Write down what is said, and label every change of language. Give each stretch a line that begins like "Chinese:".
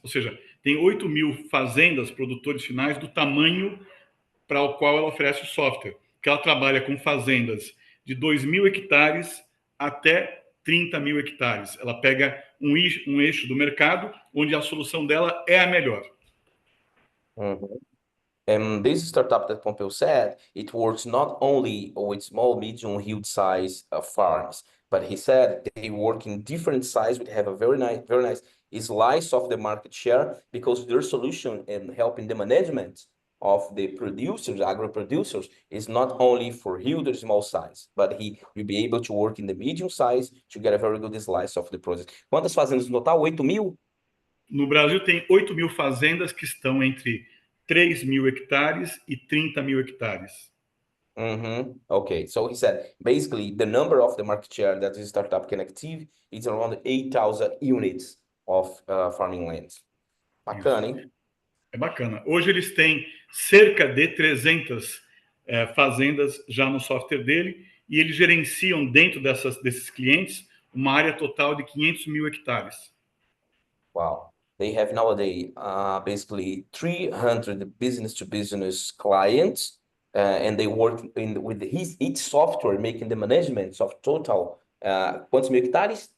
Portuguese: Ou seja, tem 8 mil fazendas, produtores finais, do tamanho para o qual ela oferece o software. Que ela trabalha com fazendas de 2.000 hectares até 30 mil hectares. Ela pega um eixo do mercado onde a solução dela é a melhor.
English: And this startup that Pompeo said, it works not only with small, medium, huge size farms, but he said they work in different size. We have a very nice slice of the market share because their solution in helping the management of the producers, agro producers, is not only for huge or small size, but he will be able to work in the medium size to get a very good slice of the project.
Portuguese: Quantas fazendas no total? 8 mil? No Brasil tem 8 mil fazendas que estão entre 3 mil hectares e 30 mil hectares.
English: Okay, so he said basically the number of the market share that this startup can achieve is around 8,000 units of farming lands.
Portuguese: Bacana, hein? É bacana. Hoje eles têm cerca de 300 fazendas já no software dele e eles gerenciam dentro desses clientes uma área total de 500 mil hectares. Wow.
English: They have nowadays basically 300 business-to-business clients, and they work with each software, making the management of total,
Portuguese: quantos mil hectares?